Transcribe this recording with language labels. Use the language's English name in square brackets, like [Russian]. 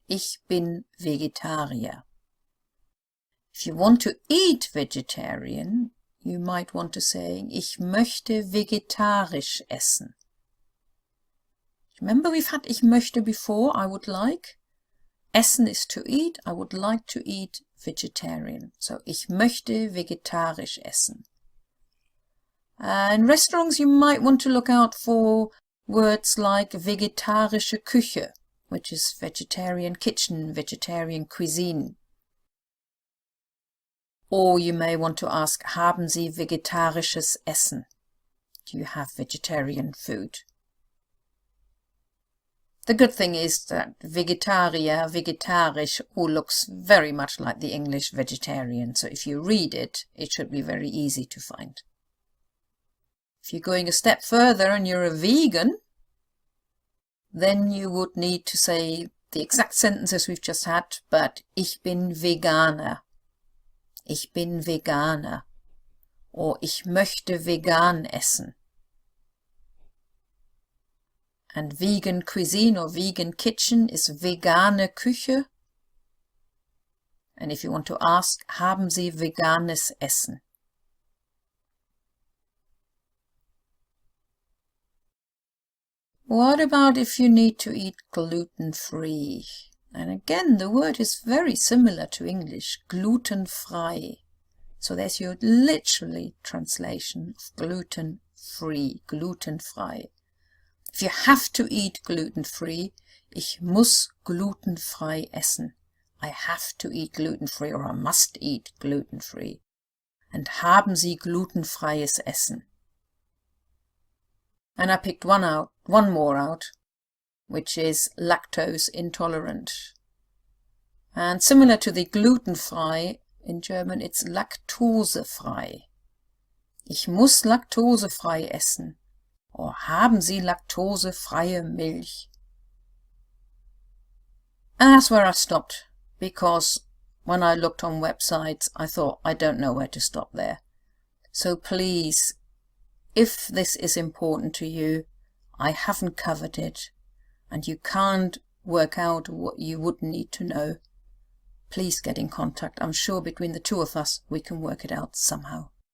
[German] Ich bin Vegetarier. [English] If you want to eat vegetarian, you might want to say, [German] ich möchte vegetarisch essen. [English] Remember we've had [German] ich möchte [English] before, I would like. Essen is to eat, I would like to eat vegetarian. [German] So ich möchte vegetarisch essen. [English] In restaurants you might want to look out for words like [German] vegetarische Küche, [English] which is vegetarian kitchen, vegetarian cuisine. Or you may want to ask, [German] haben Sie vegetarisches Essen? [English] Do you have vegetarian food? The good thing is that Vegetarier, vegetarisch all looks very much like the English vegetarian, so if you read it, it should be very easy to find. If you're going a step further and you're a vegan, then you would need to say the exact sentences we've just had, but [German] ich bin Veganer. Ich bin Veganer. Or ich möchte vegan essen. [English] And vegan cuisine or vegan kitchen is [German] vegane Küche. [English] And if you want to ask, [German] haben Sie veganes Essen? [English] What about if you need to eat gluten-free? And again, the word is very similar to English, gluten-frei. So there's your literally translation of gluten-free, gluten-frei. If you have to eat gluten-free, [German] ich muss glutenfrei essen. [English] I have to eat gluten-free or I must eat gluten-free. And [German] haben Sie glutenfreies Essen? [English] And I picked one more out, which is lactose intolerant. And similar to the glutenfrei, in German it's laktosefrei. [German] Ich muss laktosefrei essen. [English] Or [German] haben Sie laktosefreie Milch? [English] And that's where I stopped, because when I looked on websites, I thought I don't know where to stop there. So please, if this is important to you, I haven't covered it, and you can't work out what you would need to know, please get in contact. I'm sure between the two of us we can work it out somehow.